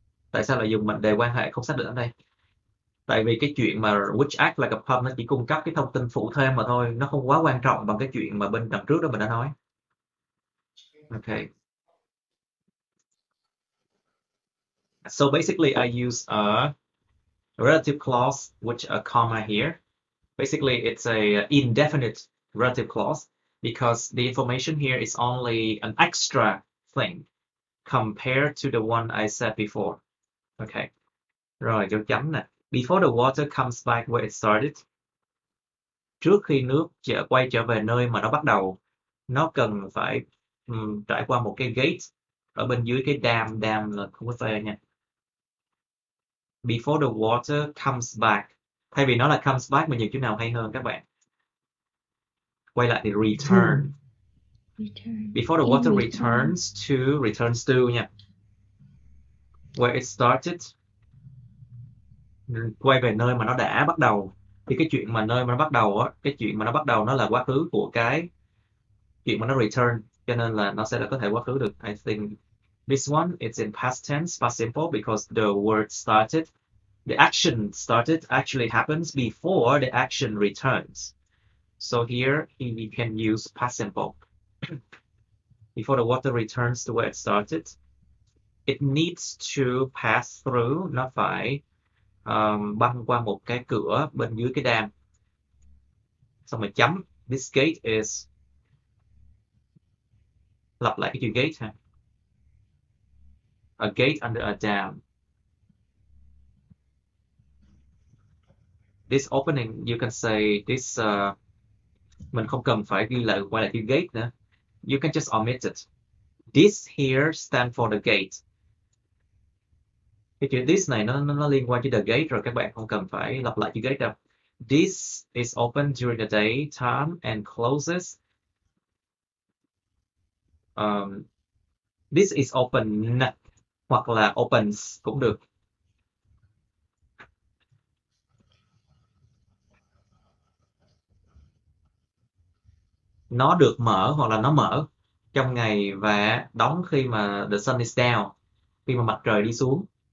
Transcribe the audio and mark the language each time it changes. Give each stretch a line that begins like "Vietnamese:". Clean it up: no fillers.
Vietnamese: Tại sao lại dùng mệnh đề quan hệ không xác định ở đây? Tại vì cái chuyện mà
English: which act like a pump
Vietnamese: nó chỉ cung cấp cái thông tin phụ thêm mà thôi, nó không quá quan trọng bằng cái chuyện mà bên đằng trước đó mình đã nói.
English: Okay. So basically I use a relative clause with a comma here. Basically it's a indefinite relative clause because the information here is only an extra thing compared to the one I said before. Okay.
Vietnamese: Rồi dấu chấm nè.
English: Before the water comes back where it started.
Vietnamese: Trước khi nước quay trở về nơi mà nó bắt đầu, nó cần phải trải qua một cái gate ở bên dưới cái dam. Dam là không có t nha.
English: Before the water comes back.
Vietnamese: Thay vì nó là comes back mà nhiều chữ nào hay hơn các bạn? Quay lại thì return.
English: Before the water returns to nha. Where it started.
Vietnamese: Quay về nơi mà nó đã bắt đầu. Thì cái chuyện mà nơi mà nó bắt đầu á, cái chuyện mà nó bắt đầu nó là quá khứ của cái chuyện mà nó return, cho nên là nó sẽ là có thể quá khứ được.
English: I think this one it's in past tense, past simple, because the word started, the action started actually happens before the action returns. So here we can use past simple. Before the water returns to where it started, it needs to pass through,
Vietnamese: nó phải băng qua một cái cửa bên dưới cái dam. Xong rồi chấm.
English: This gate is,
Vietnamese: lặp lại cái chữ gate ha.
English: A gate under a dam. This opening, you can say this,
Vietnamese: mình không cần phải ghi lại quay lại chữ gate nữa.
English: You can just omit it. This here stand for the gate.
Vietnamese: Cái chữ this này nó liên quan tới the gate rồi, các bạn không cần phải lặp lại chữ gate đâu.
English: This is open during the daytime and closes. This is open
Vietnamese: hoặc là opens cũng được. Nó được mở hoặc là nó mở trong ngày và đóng khi mà
English: the sun is down,
Vietnamese: khi mà mặt trời đi xuống.